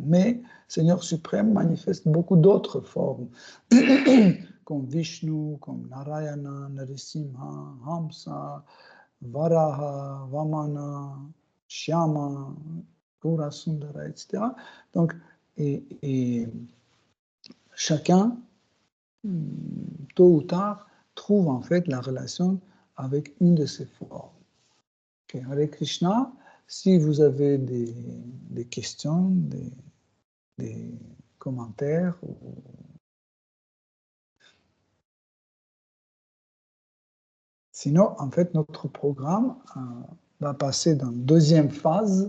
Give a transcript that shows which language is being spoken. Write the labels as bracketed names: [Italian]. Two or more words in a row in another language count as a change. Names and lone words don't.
[French] Mais Seigneur suprême manifeste beaucoup d'autres formes, comme Vishnu, comme Narayana, Narasimha, Hamsa, Varaha, Vamana, Shyama, Pura Sundara, etc. Donc, et chacun, tôt ou tard, trouve en fait la relation avec une de ces formes. Okay. Hare Krishna, si vous avez des questions, des commentaires, sinon, en fait, notre programme va passer dans une deuxième phase.